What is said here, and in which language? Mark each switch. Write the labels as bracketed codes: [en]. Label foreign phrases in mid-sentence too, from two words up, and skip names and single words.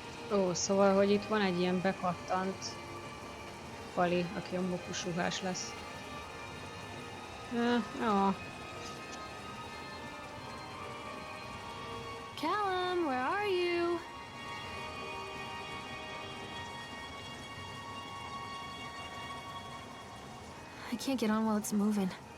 [hu] Ó, szóval, hogy itt van egy ilyen bekattant Pali, aki a mókusruhás lesz. Jó. [en] Callum, where are you? I can't get on while it's moving.